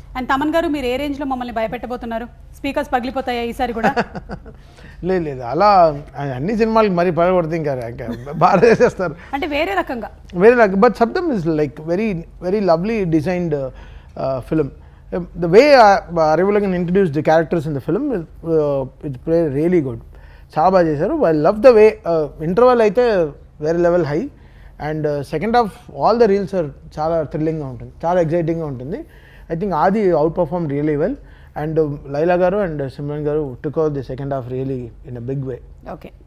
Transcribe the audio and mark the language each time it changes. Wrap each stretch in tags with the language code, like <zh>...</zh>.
<te>And Thaman గారు, మీరు ఏ range లో మమ్మల్ని భయపెట్టబోతున్నారు? స్పీకర్స్ పగిలిపోతాయా ఈసారి కూడా? లేదు అలా అన్ని సినిమాలకి మరీ పడగొడితే ఇంకా బాగా చేసేస్తారు అంటే వేరే రకంగా. వేరే రకం.</te> <en>But Sabdham is like very very lovely designed film. The way Arivulangan introduced the characters in the film, it's played really good.</en> <te>చాలా బాగా చేశారు.</te> <en>I love the way</en> <te>interval అయితే వేరే level high, and second half all the reels are చాలా థ్రిల్లింగ్గా ఉంటుంది, చాలా ఎగ్జైటింగ్గా ఉంటుంది.</te> <en>I think Adi outperformed really well, and Laila garu and Simran garu took out the second half really in a big way. Okay.</en>